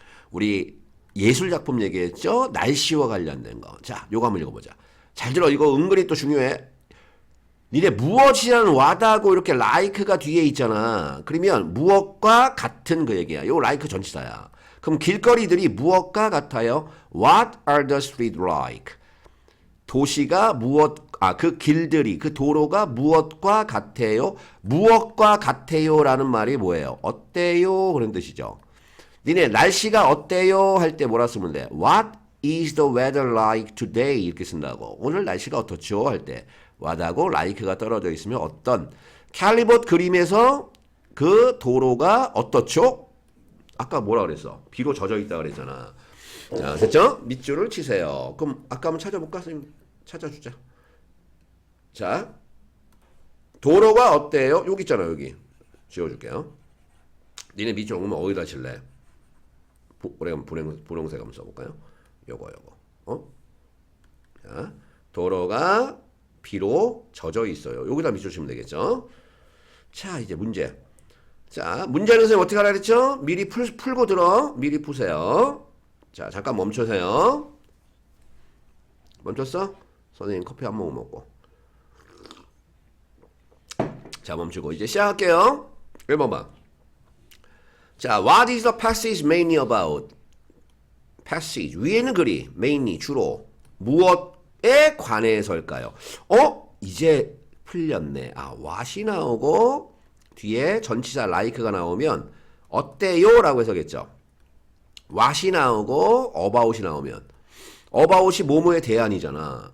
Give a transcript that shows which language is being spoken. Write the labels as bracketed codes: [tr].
[ko] 우리 예술작품 얘기했죠? 날씨와 관련된 거. 자, 요거 한번 읽어보자. 잘 들어. 이거 은근히 또 중요해. 니네 무엇이라는 와다고 이렇게 like가 뒤에 있잖아. 그러면 무엇과 같은 그 얘기야. 요 like 전치사야. 그럼 길거리들이 무엇과 같아요? [en] What are the streets like? [ko] 도시가 그 길들이, 그 도로가 무엇과 같아요? 무엇과 같아요? 라는 말이 뭐예요? 어때요? 그런 뜻이죠. 니네 날씨가 어때요? 할 때 뭐라 쓰면 돼? [en] What is the weather like today? [ko] 이렇게 쓴다고. 오늘 날씨가 어떻죠? 할 때 what하고 like가 떨어져 있으면 어떤. 캘리봇 그림에서 그 도로가 어떻죠? 아까 뭐라 그랬어? 비로 젖어 있다 그랬잖아. 자, 됐죠? 밑줄을 치세요. 그럼 아까 한번 찾아볼까? 선생님 찾아주자. 자, 도로가 어때요? 여기 있잖아. 여기 지워줄게요. 니네 밑줄 오면 어디다 칠래? 분홍색 한번 써볼까요? 요거 자, 도로가 비로 젖어 있어요. 여기다 밑줄 치면 되겠죠? 자, 이제 문제. 자, 문제는 선생님 어떻게 하라 그랬죠? 미리 풀고 들어. 미리 푸세요. 자, 잠깐 멈추세요. 멈췄어? 선생님 커피 한 모금 먹고. 자, 멈추고 이제 시작할게요. 1번 봐. [en] 자, what is the passage mainly about? [ko] passage 위에는 글이 mainly 주로 무엇에 관해서일까요? 이제 풀렸네. what이 나오고 뒤에 전치사 like가 나오면 어때요? 라고 해서겠죠. what이 나오고 about이 나오면 about이 뭐뭐에 대한이잖아.